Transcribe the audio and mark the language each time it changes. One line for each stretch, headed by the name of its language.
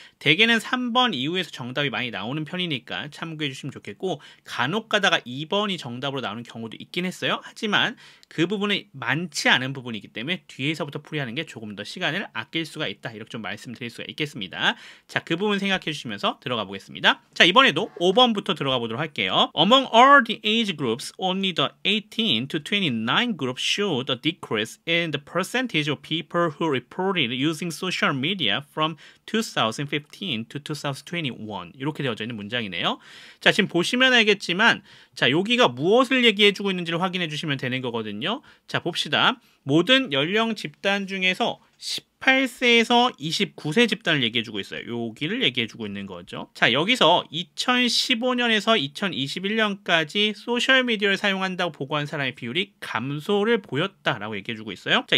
Korean: 대개는 3번 이후에서 정답이 많이 나오는 편이니까 참고해 주시면 좋겠고, 간혹 가다가 2번이 정답으로 나오는 경우도 있긴 했어요. 하지만 그 부분이 많지 않은 부분이기 때문에 뒤에서부터 풀이하는 게 조금 더 시간을 아낄 수가 있다. 이렇게 좀 말씀드릴 수가 있겠습니다. 자, 그 부분 생각해 주시면서 들어가 보겠습니다. 자, 이번에도 5번부터 들어가 보도록 할게요.
English: Among all the age groups, only the 18 to 29 group showed a decrease in the percentage of people who reported using social media from 2015 to 2021.
Korean: 이렇게 되어져 있는 문장이네요. 자, 지금 보시면 알겠지만, 자, 여기가 무엇을 얘기해주고 있는지를 확인해 주시면 되는 거거든요. 자, 봅시다. 모든 연령 집단 중에서 18세에서 29세 집단을 얘기해주고 있어요. 여기를 얘기해주고 있는 거죠. 자, 여기서 2015년에서 2021년까지 소셜미디어를 사용한다고 보고한 사람의 비율이 감소를 보였다라고 얘기해주고 있어요.